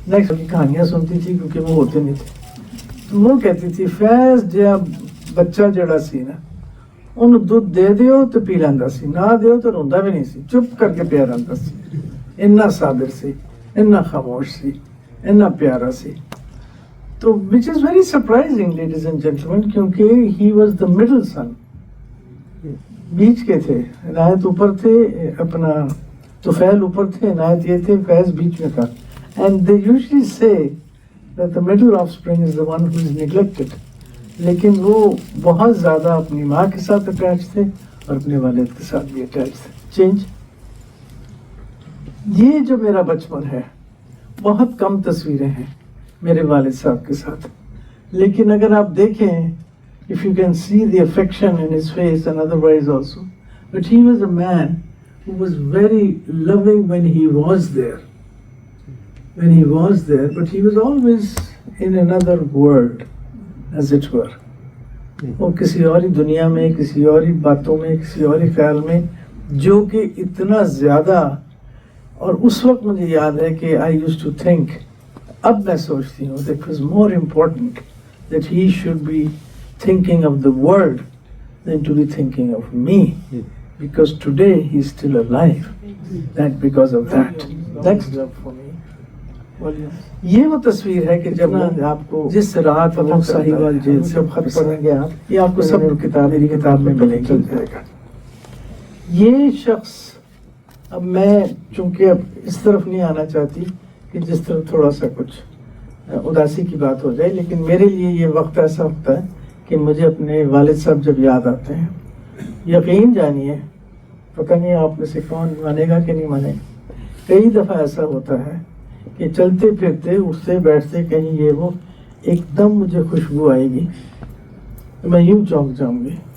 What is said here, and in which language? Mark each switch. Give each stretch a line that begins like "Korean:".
Urdu: کی کہانیاں سنتی تھی کیونکہ وہ ہوتے نہیں تھے، تو وہ کہتی تھی فیض
Punjabi: جب بچہ جڑا سی نا انہوں دودھ دے دیو تو پی لینا سی، نہ دیو تو روندا بھی نہیں سی، چپ کر کے پیا رہتا سی، اتنا صابر سی، اتنا خاموش سی، اتنا پیارا سی۔
Urdu: تو
English: which is very surprising ladies and gentlemen،
Urdu: کیونکہ
English: he was the middle son،
Urdu: بیچ کے تھے، عنایت اوپر تھے، اپنا طفیل اوپر تھے، عنایت یہ تھے، فیض بیچ میں تھا۔
English: And they usually say that the middle offspring is the one who is neglected.
Urdu: لیکن وہ بہت زیادہ اپنی ماں کے ساتھ اٹیچ تھے اور اپنے والد کے ساتھ بھی اٹیچ تھے.
English: Change.
Urdu: یہ جو میرا بچپن ہے بہت کم تصویریں ہیں میرے والد صاحب کے ساتھ، لیکن اگر آپ دیکھیں
English: if you can see the affection in his face and otherwise also, but he was a man who was very loving when he was there. When he was there, but he was always in another world, as it were.
Urdu: وہ کسی اور ہی دنیا میں، کسی اور ہی باتوں میں، کسی اور ہی خیال میں، جو کہ اتنا زیادہ. اور اس وقت مجھے یاد ہے کہ
English: I used to think,
Urdu: اب میں سوچتی ہوں
English: that it was more important that he should be thinking of the world than to be thinking of me, because today he is still alive. That because of that. Next up for me.
Urdu: یہ وہ تصویر ہے کہ جب آپ کو جس رات وہ ساہیوال جیل سے خط پڑھیں گے آپ، یہ آپ کو سب کتاب میری کتاب میں ملے گی. یہ شخص، اب میں چونکہ اب اس طرف نہیں آنا چاہتی کہ جس طرف تھوڑا سا کچھ اداسی کی بات ہو جائے، لیکن میرے لیے یہ وقت ایسا ہوتا ہے کہ مجھے اپنے والد صاحب جب یاد آتے ہیں، یقین جانیے، پتہ نہیں آپ میں سے کون مانے گا کہ نہیں مانے گا، کئی دفعہ ایسا ہوتا ہے کہ چلتے پھرتے اٹھتے بیٹھتے کہیں یہ وہ ایک دم مجھے خوشبو آئے گی، میں یوں چونک جاؤں گی.